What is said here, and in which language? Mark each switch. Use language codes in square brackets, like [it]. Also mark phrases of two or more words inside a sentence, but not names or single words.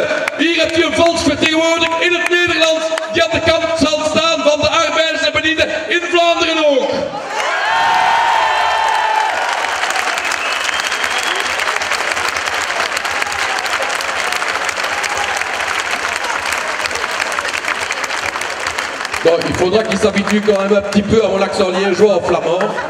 [nl] Hier hebt u een volksvertegenwoordiger in het Nederlands die aan de kant zal staan van de arbeiders en bedienden in Vlaanderen ook. [fr] Bon, il faudra qu'il s'habitue quand même un petit peu à mon accent liégeois en flamand.